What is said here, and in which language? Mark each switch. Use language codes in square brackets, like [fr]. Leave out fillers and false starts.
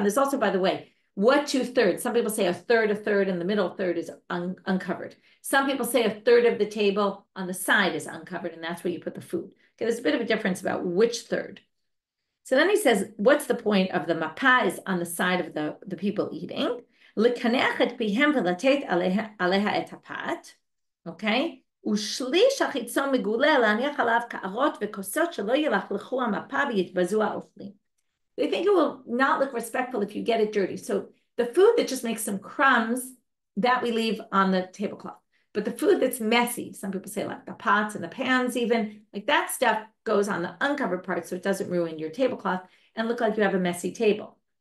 [en] There's also, by the way, what 2/3? Some people say a third, and the middle third is uncovered. Some people say a third of the table on the side is uncovered, and that's where you put the food. Okay, there's a bit of a difference about which third. So then he says, what's the point of the mapa is on the side of the people eating? [he] L'kanech et pihem v'latet aleha et hapat. Okay? ושליש החיצון מגולה להניח עליו קערות וכוסות שלא ילכלכו המפה ויתבזו האוכלים. [en] They think it will not look respectful if you get it dirty. So the food that just makes some crumbs, that we leave on the tablecloth. But the food that's messy, some people say like the pots and the pans even, like that stuff goes on the uncovered part so it doesn't ruin your tablecloth and look like you have a messy table.